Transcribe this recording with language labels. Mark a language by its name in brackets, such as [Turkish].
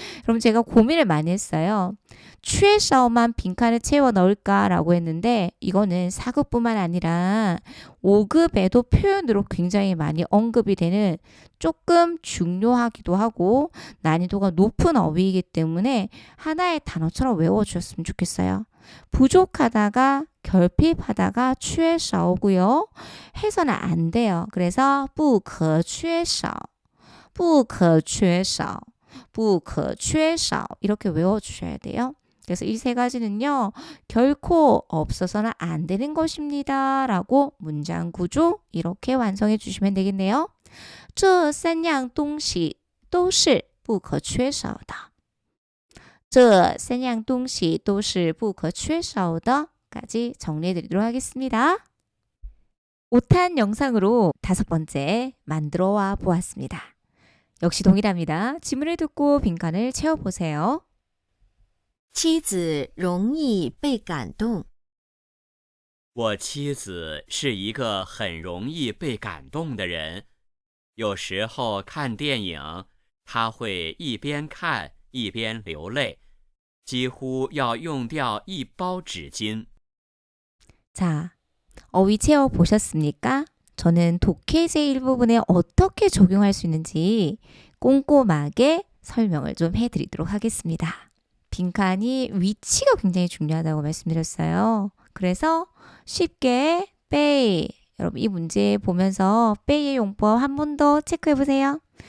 [Korean] 그럼 제가 고민을 많이 했어요. 취해싸움만 빈칸을 채워 넣을까라고 했는데 이거는 4급뿐만 아니라 5급에도 표현으로 굉장히 많이 언급이 되는 조금 중요하기도 하고 난이도가 높은 어휘이기 때문에 하나의 단어처럼 외워주셨으면 좋겠어요. 부족하다가 결핍하다가 缺少고요. 해서는 안 돼요. 그래서 [Chinese] 不可缺少不可缺少不可缺少 [Korean] 이렇게 외워주셔야 돼요. 그래서 이 세 가지는요. 결코 없어서는 안 되는 것입니다. 라고 문장 구조 이렇게 완성해 주시면 되겠네요. [Chinese] 这三样东西都是不可缺少的这三样东西都是不可缺少的 [Korean] 까지 정리해 드리도록 하겠습니다. 오탄 영상으로 5번째 만들어 와 보았습니다. 역시 동일합니다. 지문을 듣고 빈칸을 채워보세요. [Chinese] 妻子容易被感动。我妻子是一个很容易被感动的人，有时候看电影，她会一边看一边流泪，几乎要用掉一包纸巾。 [Korean] 자, 어휘 채워 보셨습니까? 저는 독해제 일부분에 어떻게 적용할 수 있는지 꼼꼼하게 설명을 좀 해드리도록 하겠습니다. 빈칸이 위치가 굉장히 중요하다고 말씀드렸어요. 그래서 쉽게 빼이 여러분 이 문제 보면서 빼이의 용법 한 번 더 체크해 보세요.